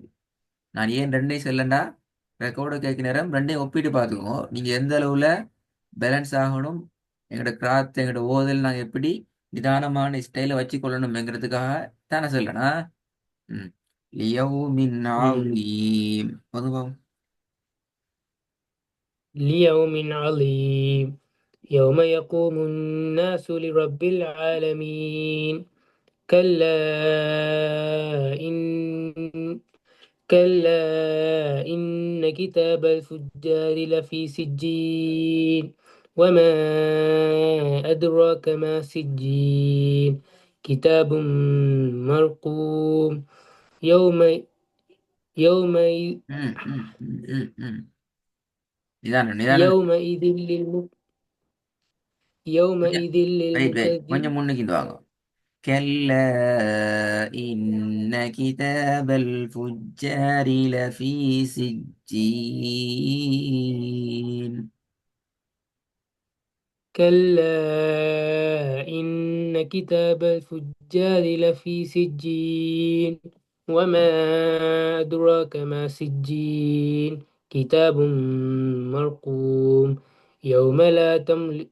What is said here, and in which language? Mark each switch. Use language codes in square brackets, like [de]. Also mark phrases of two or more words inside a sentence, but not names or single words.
[ta] நான் ஏன் ரெண்டையும் சொல்லண்டா, ரெக்கார்டை கேட்க நேரம் ரெண்டையும் ஒப்பிட்டு பார்த்துக்குவோம். நீங்க எந்த அளவுல பேலன்ஸ் ஆகணும், எங்களோட கிராத் எங்களோட ஓதல் நாங்கள் எப்படி நிதானமான ஸ்டைல வச்சு கொள்ளணும்ங்கிறதுக்காக தானே சொல்லனா. [ar] ம். லியௌமின் مم. [ta] ஆலீம். பொதுவாக [ar] ليوم عظيم يوم يقوم الناس لرب العالمين كلا إن كلا إن كتاب الفجار لفي سجين وما أدراك ما سجين كتاب مرقوم يوم يوم [ta] ம் ம் ம் ம் ம் நிதானம் நிதானம். [ar] يومئذ يومئذ [en] wait wait [ar] للمكذب [ta] கொஞ்சம் முன்னுக்கு இந்த வாங்க. [ar] كلا إن كتاب الفجار لفي سجين. كلا إن كتاب الفجار لفي سجين وما أدراك ما سجين كتاب مرقوم يوم لا تملك